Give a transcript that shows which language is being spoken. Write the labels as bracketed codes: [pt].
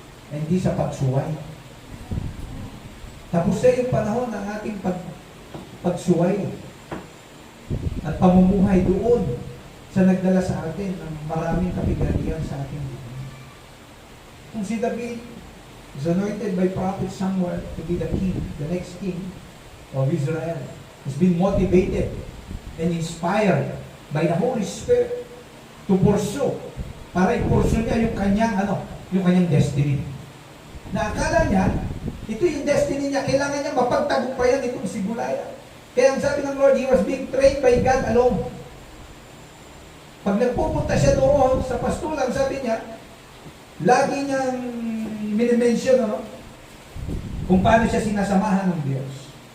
[tl] Hindi sa pagsuway. Tapos na yung panahon ng ating pagsuway at pamumuhay doon sa nagdala sa atin ng maraming kapighatian sa ating buhay. Kung si David, [en] He's anointed by prophet Samuel to be the king, the next king of Israel. He's been motivated and inspired by the Holy Spirit to pursue, [tl] para i-pursue niya yung kanyang destiny. Na akala niya, ito yung destiny niya, kailangan niya mapagtagumpayan itong si Goliath. Kaya ang sabi ng Lord, [en] he was being trained by God alone. [tl] Pag nagpupunta siya doon sa pastulan, sabi niya, lagi niyang minimension, kung paano siya sinasamahan ng Diyos.